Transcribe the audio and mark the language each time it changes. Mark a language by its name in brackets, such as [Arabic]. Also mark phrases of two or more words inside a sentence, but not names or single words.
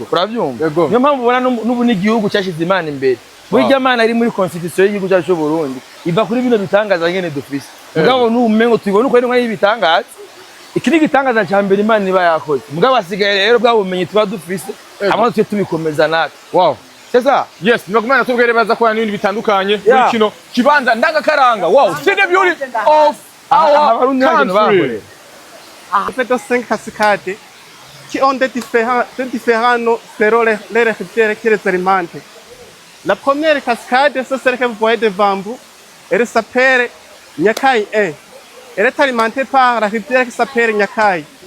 [Rundi] uravyumva niyo mpamvu ubona n'ubu n'igihugu cyashize Imana imbere burya Imana iri muri constitution y'igihugu cyacu Burundi iva kuri bino bitangaza nyene dufise mugabo n'umengo tubona uko ari ibitangaza iki ni gitangaza cya mbere Imana iba yakoze mugabo asigaye rero bwa bumenyi tuba dufise abantu twe tubikomeza natwe sasa yes nagumana tubwere baza kwa n'ibindi bitandukanye muri kino kibanza ndangakaranga [English] see the beauty of our country. [French] En fait, dans 5 cascades qui ont des différents noms selon les rivières qui les alimentent. La première cascade, c'est celle que vous voyez devant vous. Elle s'appelle Nyakai 1. Elle est alimentée par la rivière qui s'appelle Nyakai.